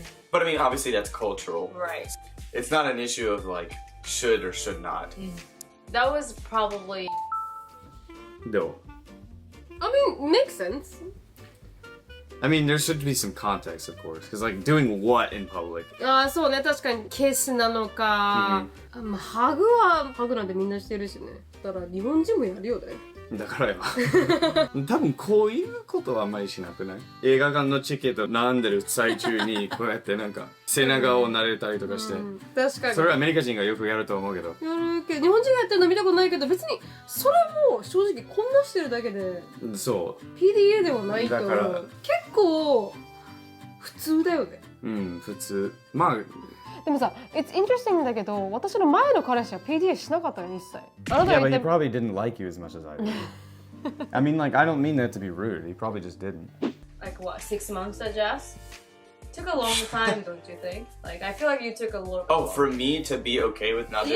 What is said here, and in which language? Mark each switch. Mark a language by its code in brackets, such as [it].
[en] But I mean, obviously that's cultural. Right. It's not an issue of like should or should not. That was probably. [ja] どう [en] I mean, makes sense. I mean, there should be some context, of course, because like doing what in public? [ja] ああ、そうね、確かにキスなのか、まあ、ハグなんてみんなしてるしね。だから日本人もやるよね。だからよ。多分こういうことはあんまりしなくない？映画館のチケット並んでる最中にこうやってなんか背中を撫でたりとかして、確かに。それはアメリカ人がよくやると思うけど。やるけど、日本人がやってるの見たことないけど、別にそれも正直こんなしてるだけで、そう。 PDA ではないと思だからう。結構普通だよね。うん、普通。まあ。でもさ、 [en] It's interesting [ja] だけど、私の前の彼氏は PDA しなかったよ、一切。あなた [en] Yeah, [ja] が [en] but [ja] 言 [en] he [ja] って [en] probably didn't like you as much as I did. I mean, like, I don't mean that to be rude. He probably just didn't. Like what, 6 months to adjust? Took a long time, don't you think? Like I feel like you took a little. Oh, for me to be okay with not doing